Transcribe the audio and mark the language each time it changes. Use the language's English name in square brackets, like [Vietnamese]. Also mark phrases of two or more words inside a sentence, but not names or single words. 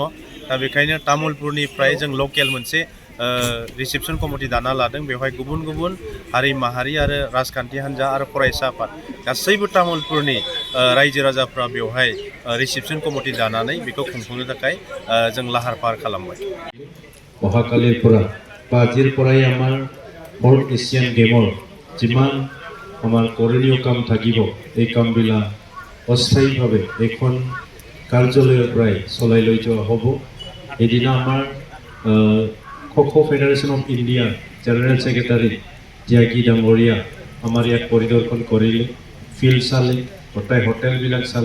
[Bodo] दा बेखायनो तामुलपुरनिफ्राय जों लकेल मोनसे [English] reception committee [Bodo] दाना लादों। बेवहाय गुबुन गुबुन हारि माहारि आरो राजखान्थि हान्जा आरो फरायसा आफाद गासैबो तामुलपुरनि रायजो राजाफ्रा बेवहाय [English] reception committee [Bodo] दानानै बेखौ खुंफुंनो थाखाय जों लाहार फाहार खालामबाय। [Assamese] অহাকালিৰ পৰা বা আজিৰ পৰাই আমাৰ 4th এছিয়ান গেমৰ যিমান আমাৰ কৰণীয় কাম থাকিব, এই কামবিলাক অস্থায়ীভাৱে এখন কাৰ্যালয়ৰ পৰাই চলাই লৈ যোৱা হ'ব। এদিনা আমাৰ KHO [English] Federation of [Assamese] ইণ্ডিয়াৰ [English] General Secretary [Assamese] ত্যাগী ডাঙৰীয়া আমাৰ ইয়াত পৰিদৰ্শন কৰিলে, ফিল্ড চালে, গোটাই হোটেলবিলাক চালে।